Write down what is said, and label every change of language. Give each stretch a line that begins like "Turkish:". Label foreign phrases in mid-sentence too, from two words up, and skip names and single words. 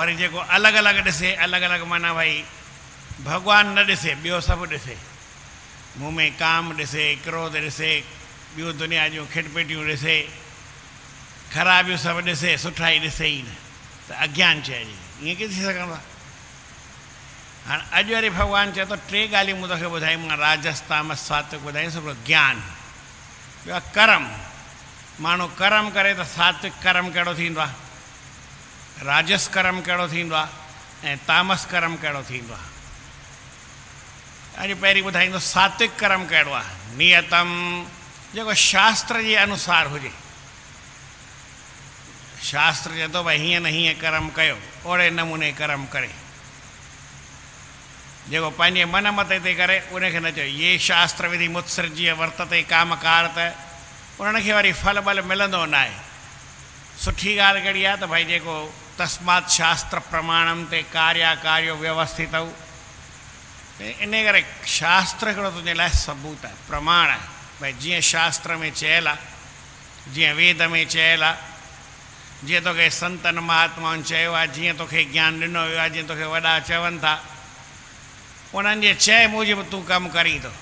Sindhi: वरी जेको अलॻि अलॻि ॾिसे, अलॻि अलॻि माना भई भगवान न ॾिसे, ॿियो सभु ॾिसे, मुंहं में काम ॾिसे, क्रोध ॾिसे, ॿियूं दुनिया जूं खिटपिटियूं ॾिसे, ख़राबियूं सभु ॾिसे, सुठाई ॾिसे ई न, त अज्ञान चइजे। ईअं कीअं थी सघंदो आहे? हाणे अॼु वरी भगवान चए थो टे ॻाल्हियूं मूं तोखे ॿुधायूं, मां राजस तामस सात्विक ॿुधायूं, सभु ज्ञान। ॿियो आहे कर्म। माण्हू कर्म करे त सात्विक कर्म कहिड़ो थींदो आहे, राजस कर्म कहिड़ो थींदो आहे, ऐं तामस कर्म कहिड़ो थींदो आहे। अॼु पहिरीं ॿुधाईंदो सात्विक कर्म कहिड़ो आहे। नियतम, जेको शास्त्र जे अनुसार हुजे। शास्त्र चए थो भई हीअं न हीअं कर्म कयो, ओड़े नमूने कर्म करे। जेको पंहिंजे मन मते ते करे, उनखे न चयो ये
Sanskrit: शास्त्र विधि मुत्सृज्य वर्तते कामकार,
Sindhi: त उन्हनि खे वरी फल बल मिलंदो न आहे। सुठी ॻाल्हि कहिड़ी आहे त भाई जेको
Sanskrit: तस्मात् शास्त्र प्रमाणम ते कार्याकार्यो व्यवस्थित,
Sindhi: इन करे शास्त्र हिकिड़ो तुंहिंजे लाइ सबूत आहे, प्रमाण आहे। भाई जीअं शास्त्र में चयल आहे, जीअं वेद में चयल आहे, जीअं तोखे संतनि महात्माउनि चयो आहे, जीअं तोखे ज्ञान ॾिनो वियो आहे, जीअं तोखे वॾा चवनि था, उन्हनि जे चए मूजिबि तूं कमु करीं थो।